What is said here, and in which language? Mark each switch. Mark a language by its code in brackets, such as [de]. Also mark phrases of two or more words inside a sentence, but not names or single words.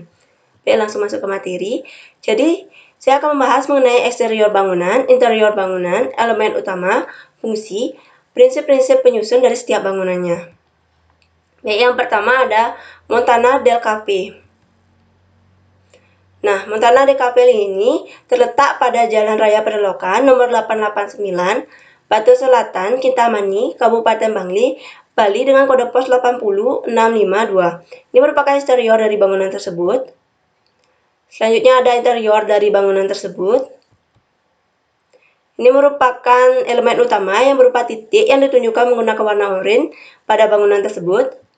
[id] Oke, langsung masuk ke materi. Jadi, saya akan membahas mengenai eksterior bangunan, interior bangunan, elemen utama, fungsi, prinsip-prinsip penyusun dari setiap bangunannya. Baik, yang pertama ada Montana del Cape. Nah, Montana del Cape ini terletak pada Jalan Raya Perelokan nomor 889, Batu Selatan, Kintamani, Kabupaten Bangli, Bali dengan kode pos 80652. Ini merupakan eksterior dari bangunan tersebut. Selanjutnya ada interior dari bangunan tersebut. Ini merupakan elemen utama yang berupa titik yang ditunjukkan menggunakan warna oranye pada bangunan tersebut.